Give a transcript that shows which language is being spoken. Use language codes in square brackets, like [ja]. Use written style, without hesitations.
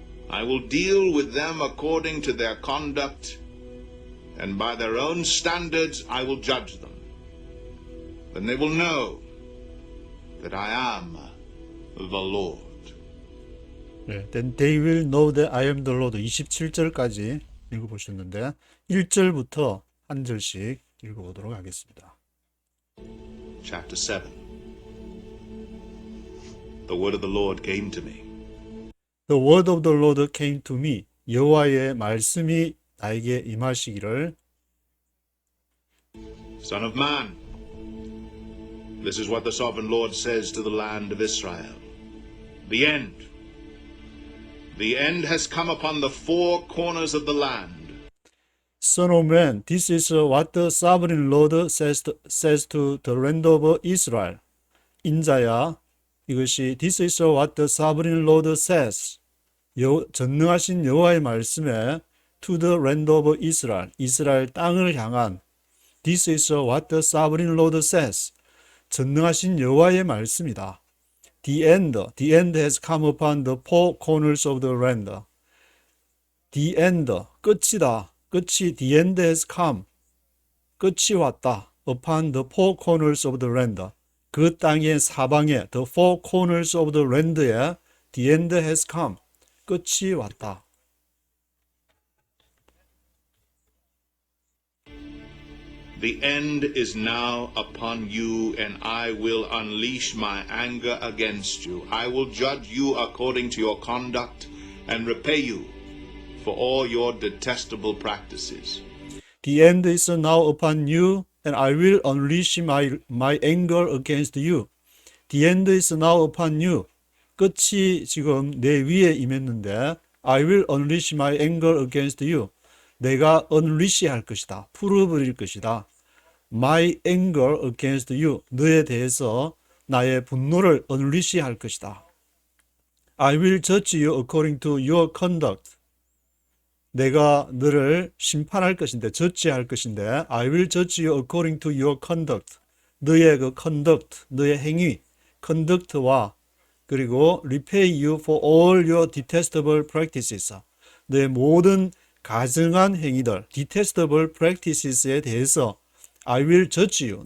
[en] I will deal with them according to their conduct, and by their own standards I will judge them. Then they will know that I am the Lord. 네, Then they will know that I am the Lord. [ko] 27절까지 읽어보셨는데 1절부터 한 절씩 읽어보도록 하겠습니다. [en] Chapter 7. The the word of the Lord came to me. The word of the Lord came to me. [ko] 여호와의 말씀이 나에게 임하시기를. [en] Son of man, this is what the sovereign Lord says to the land of Israel. The end. The end has come upon the four corners of the land. Son of man, this is what the sovereign Lord says to the land of Israel. [ko] 인자야, 이것이 [en] This is what the sovereign Lord says. [ko] 전능하신 여호와의 말씀에 [en] to the land of Israel. [ko] 이스라엘 땅을 향한 [en] This is what the sovereign Lord says. [ko] 전능하신 여호와의 말씀이다. [en] The end has come upon the four corners of the land. The end, [ko] 끝이다. 끝이 [en] the end has come. [ko] 끝이 왔다. [en] Upon the four corners of the land. [ko] 그 땅의 사방에 [en] the four corners of the land에 the end has come. [ko] 끝이 왔다. [en] The end is now upon you, and I will unleash my anger against you. I will judge you according to your conduct and repay you for all your detestable practices. The end is now upon you, and I will unleash my anger against you. The end is now upon you. [ko] 끝이 지금 내 위에 임했는데 [en] I will unleash my anger against you. [ko] 내가 unleash 할 것이다. 풀어버릴 것이다. [en] My anger against you. [ko] 너에 대해서 나의 분노를 unleash 할 것이다. [en] I will judge you according to your conduct. [ko] 내가 너를 심판할 것인데, 저지할 것인데, [en] I will judge you according to your conduct. [ko] 너의 그 [en] conduct, [ko] 너의 행위, [en] conduct와 [ko] 그리고 [en] repay you for all your detestable practices. [ko] 너의 모든 가증한 행위들, [en] detestable practices에 [ko] 대해서 [en] I will judge you.